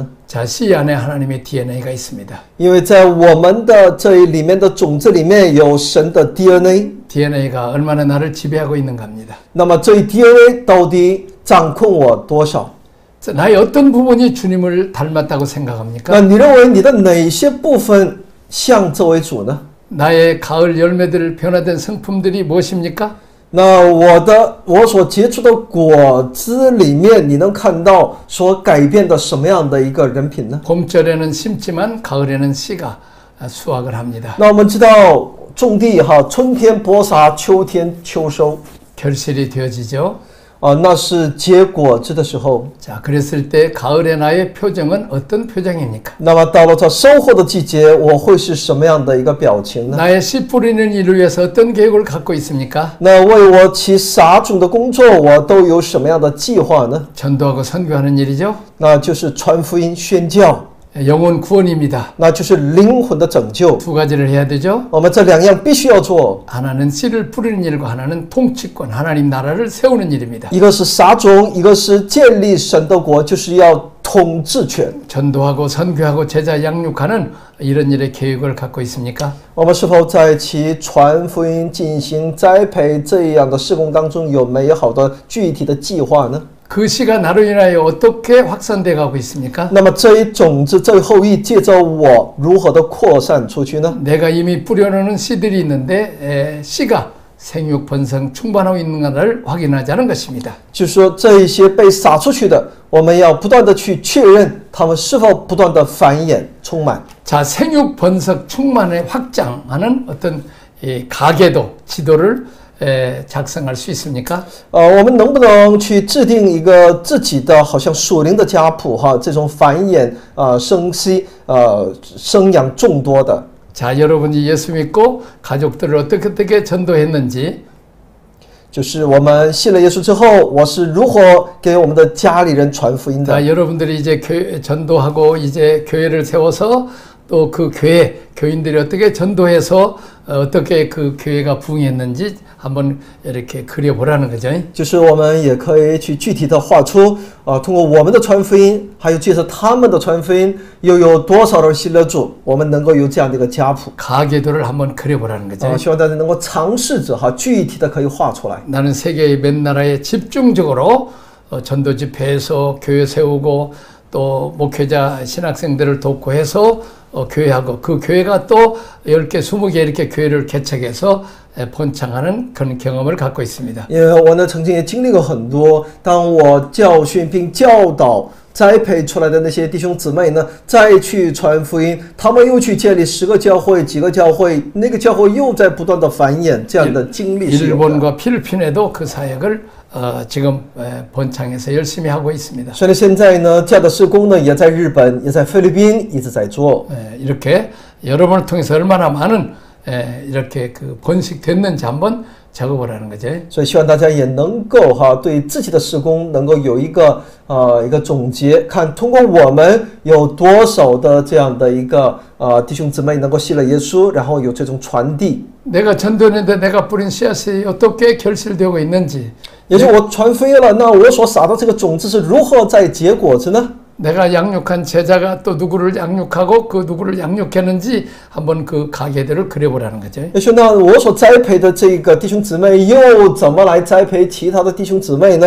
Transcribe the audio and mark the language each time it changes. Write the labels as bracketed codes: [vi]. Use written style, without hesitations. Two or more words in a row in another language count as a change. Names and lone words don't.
[ko] 자, 씨 안에 하나님의 DNA가 있습니다. [zh] 因为在我们的这里面的种子里面有神的 DNA， [ko] DNA가 얼마나 나를 지배하고 있는가 합니다. [zh] 那么这一 DNA 到底掌控我多少？ [ko] 나의 어떤 부분이 주님을 닮았다고 생각합니까? [zh] 那你认为你的哪些部分像这位主呢？ [ko] 나의 가을 열매들 변화된 성품들이 무엇입니까? [zh] 那我所结出的果子里面，你能看到所改变的什么样的一个人品呢？ [ko] 봄철에는 심지만 가을에는 씨가 수확을 합니다. [zh] 那我们知道种地春天播撒，秋天秋收， [ko] 결실이 되어지죠. [zh] 那是结果子的时候。 [ko] 자, 그랬을 때 가을의 나의 표정은 어떤 표정입니까? [zh] 那么到了这收获的季节，我会是什么样的一个表情呢？ [ko] 나의 씨 뿌리는 일을 위해서 어떤 계획을 갖고 있습니까? [zh] 那为我起撒种的工作，我都有什么样的计划呢？ [ko] 전도하고 선교하는 일이죠. [zh] 那就是传福音、宣教， [ko] 영혼 구원입니다. [zh] 那就是灵魂的拯救。 [ko] 두 가지를 해야 되죠. [zh] 我们这两样必须要做， [ko] 하나는 씨를 뿌리는 일과 하나는 통치권, 하나님 나라를 세우는 일입니다. [zh] 一个是撒种，一个是建立神的国，就是要统治权。 [ko] 전도하고 선교하고 제자 양육하는 이런 일의 계획을 갖고 있습니까? [zh] 我们是否在其传福音、进行栽培这样的事工当中有美好的具体的计划呢？ [ko] 그 씨가 나로 인하여 어떻게 확산돼 가고 있습니까? [zh] 那么这一种子，这一后裔借着我如何的扩散出去呢？ [ko] 내가 이미 뿌려놓은 씨들이 있는데 씨가 생육 번성 충만하고 있는 것을 확인하자는 것입니다. [zh] 就是说，这一些被撒出去的，我们要不断的去确认他们是否不断的繁衍充满。 [ko] 자, 생육 번성 충만에 확장하는 어떤 이 가계도 지도를 작성할 수 있습니까? [zh] 我们能不能去制定一个自己的好像属灵的家谱哈？这种繁衍生息生养众多的。 [ko] 자, 여러분이 예수 믿고 가족들을 어떻게 전도했는지 [zh] 就是我们信了耶稣之后，我是如何给我们的家里人传福音的？ [ko] 자, 여러분들이 이제 교회 전도하고 이제 교회를 세워서 또 그 교회 교인들이 어떻게 전도해서 어떻게 그 교회가 부흥했는지 한번 이렇게 그려보라는 거죠. [zh] 就是我们也可以去具体的画出通过我们的传福音，还有借着他们的传福音，又有多少人信了主，我们能够有这样的一个家谱。 [ko] 가계도를 한번 그려보라는 거죠. [zh] 希望大家能够尝试着具体的可以画出来。 [ko] 나는 세계의 몇 나라에 집중적으로 전도 집회에서 교회 세우고 또 목회자 신학생들을 돕고 해서 교회하고 그 교회가 또 10개, 20개 이렇게 교회를 개척해서 번창하는 그런 경험을 갖고 있습니다. [zh] 因为我呢曾经也经历过很多，当我教训并教导栽培出来的那些弟兄姊妹呢，再去传福音，他们又去建立10个教会、几个教会，那个教会又在不断的繁衍，这样的经历是有的。 [ko] 일본과 필리핀에도 그 사역을 지금 번창해서 열심히 하고 있습니다. [zh] 所以现在呢，这样的事工呢，也在日本，也在菲律宾一直在做。 [ko] 이렇게 여러분을 통해서 얼마나 많은 이렇게 그 번식됐는지 한번 적어보라는 거죠. [zh] 所以希望大家也能够对自己的事工能够有一个总结，看通过我们有多少的这样的一个弟兄姊妹能够信了耶稣，然后有这种传递。 [ko] 내가 전도했는데 내가 뿌린 씨앗이 어떻게 결실되고 있는지 [zh] 也就是我传福音了，那我所撒的这个种子是如何在结果子呢？ [ko] 내가 양육한 제자가 또 누구를 양육하고 그 누구를 양육했는지 한번 그 가계들을 그려보라는 거죠. [zh] 也就是那我所栽培的这个弟兄姊妹又怎么来栽培其他的弟兄姊妹呢？